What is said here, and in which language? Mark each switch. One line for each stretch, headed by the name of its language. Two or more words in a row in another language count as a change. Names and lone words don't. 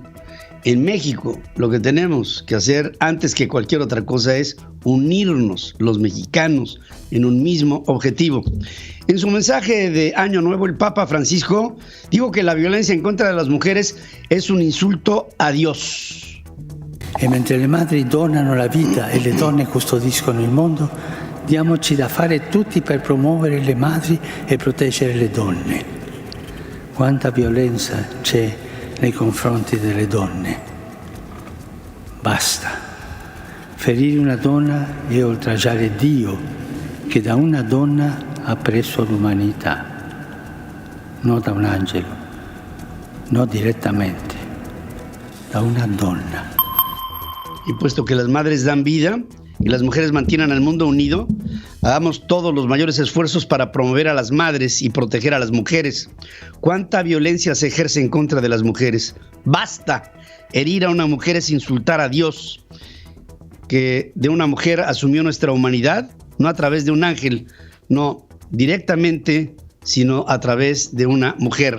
Spanish: En México, lo que tenemos que hacer antes que cualquier otra cosa es unirnos los mexicanos en un mismo objetivo. En su mensaje de Año Nuevo, el Papa Francisco dijo que la violencia en contra de las mujeres es un insulto a Dios.
Italian: E mentre le madri donano la vita e le donne custodiscono il mondo, diamoci da fare tutti per promuovere le madri e proteggere le donne. Quanta violenza c'è nei confronti delle donne. Basta. Ferire una donna è oltraggiare Dio, che da una donna ha preso l'umanità, non da un angelo, no direttamente, da una donna.
Spanish: Y puesto que las madres dan vida y las mujeres mantienen al mundo unido, hagamos todos los mayores esfuerzos para promover a las madres y proteger a las mujeres. ¿Cuánta violencia se ejerce en contra de las mujeres? Basta. Herir a una mujer es insultar a Dios, que de una mujer asumió nuestra humanidad, no a través de un ángel, no directamente, sino a través de una mujer.